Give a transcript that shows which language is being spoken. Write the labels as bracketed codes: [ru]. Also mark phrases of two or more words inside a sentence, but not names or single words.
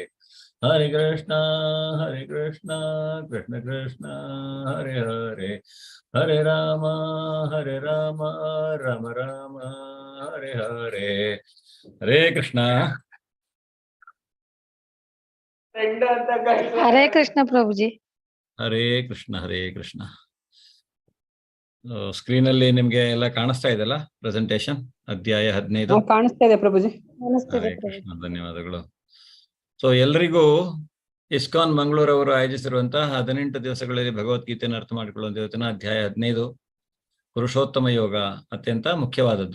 [kn] Hare Krishna, Krishna Krishna, Hare Hare, Hare Rama, Rama Rama, Hare Hare. Hare Krishna. ಹರೇ ಕೃಷ್ಣ ಪ್ರಭುಜಿ. ಹರೇ ಕೃಷ್ಣ, ಹರೇ ಕೃಷ್ಣ. ಸ್ಕ್ರೀನ್ ಅಲ್ಲಿ ನಿಮ್ಗೆ ಎಲ್ಲ ಕಾಣಿಸ್ತಾ ಇದೆಲ್ಲ ಪ್ರೆಸೆಂಟೇಶನ್, ಅಧ್ಯಾಯ 15. ಕಾಣಿಸ್ತಾ ಇದೆ ಪ್ರಭುಜಿ. ಹರೇ ಕೃಷ್ಣ, ಧನ್ಯವಾದಗಳು. ಸೊ ಎಲ್ರಿಗೂ ಇಸ್ಕಾನ್ ಮಂಗಳೂರು ಅವರು ಆಯೋಜಿಸಿರುವಂತಹ 18 ದಿವಸಗಳಲ್ಲಿ ಭಗವದ್ಗೀತೆಯನ್ನು ಅರ್ಥ ಮಾಡಿಕೊಳ್ಳುವಂತ ಇವತ್ತಿನ ಅಧ್ಯಾಯ 15 ಪುರುಷೋತ್ತಮ ಯೋಗ ಅತ್ಯಂತ ಮುಖ್ಯವಾದದ್ದು.